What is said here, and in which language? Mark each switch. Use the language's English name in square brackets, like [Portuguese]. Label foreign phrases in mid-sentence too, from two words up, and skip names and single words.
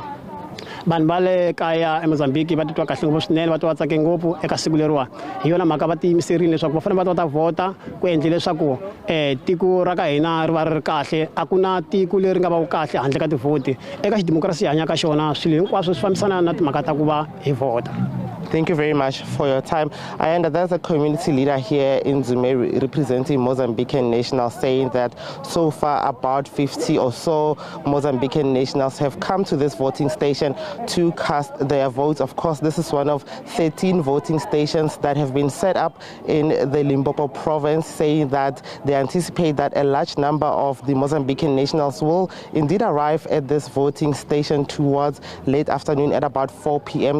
[Tsonga] vanhu va le kaya eMozambique va titwa kahle ngopfu swinene va twa va tsake ngopfu eka siku leriwani hi yona mhaka va tiyimiserile leswaku va fanele va ta vota ku endle leswaku tiko ra ka hina ri va ri kahle a ku na tiko leri nga va kahle handle ka tivhoti eka xidemokirasi hi hanyaka xona swilo hinkwaswo swi fambisana na timhaka ta ku va hi vota. [English] Thank you very much for your time. I understand there's a community leader here in Zumeri representing Mozambican nationals saying that so far about 50 or so Mozambican nationals have come to this voting station to cast their votes. Of course, this is one of 13 voting stations that have been set up in the Limpopo province, saying that they anticipate that a large number of the Mozambican nationals will indeed arrive at this voting station towards late afternoon at about 4 p.m.